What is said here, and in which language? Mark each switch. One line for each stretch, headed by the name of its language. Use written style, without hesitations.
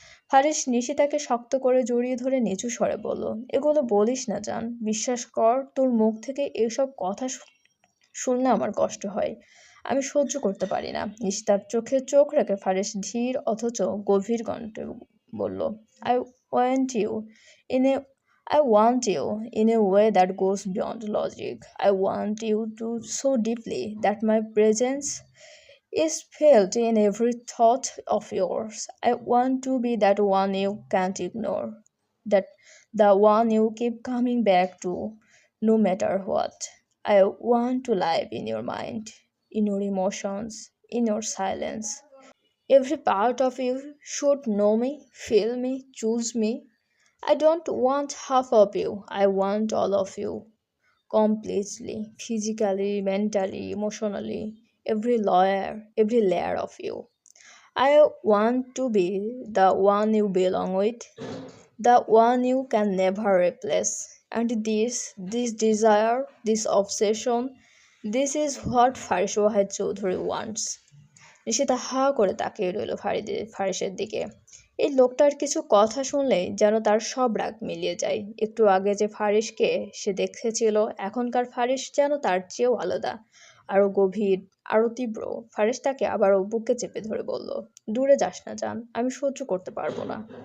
Bangla: ফারিস নিশিতাকে শক্ত করে জড়িয়ে ধরে নিচু স্বরে বলল, এগুলো বলিস না জান, বিশ্বাস কর, তোর মুখ থেকে এসব কথা শুনলে আমার কষ্ট হয়। আমি সহ্য করতে পারি না। নিশিতার চোখে চোখ রেখে ফারিস ধীর অথচ গভীর কণ্ঠে বলল,
English: I want you in a I want you in a way that goes beyond logic. I want you to so deeply that my presence is felt in every thought of yours. I want to be that one you can't ignore, that the one you keep coming back to no matter what. I want to live in your mind, in your emotions, in your silence. Every part of you should know me, feel me, choose me. I don't want half of you, I want all of you. Completely, physically, mentally, emotionally, every layer of you. I want to be the one you belong with, the one you can never replace. And this desire, this obsession, this is what Farish Wahid Chaudhary wants.
Bangla: Nishita হা করে তাকিয়ে রইল ফারিসের দিকে। এই লোকটার কিছু কথা শুনলেই যেন তার সব রাগ মিলিয়ে যায়। একটু আগে যে ফারিসকে সে দেখেছিল, এখনকার ফারিস যেন তার চেয়েও আলাদা, আরো গভীর, আরো তীব্র। ফারিস তাকে আবারও বুকে চেপে ধরে বলল, দূরে যাস না জান, আমি সহ্য করতে পারবো না।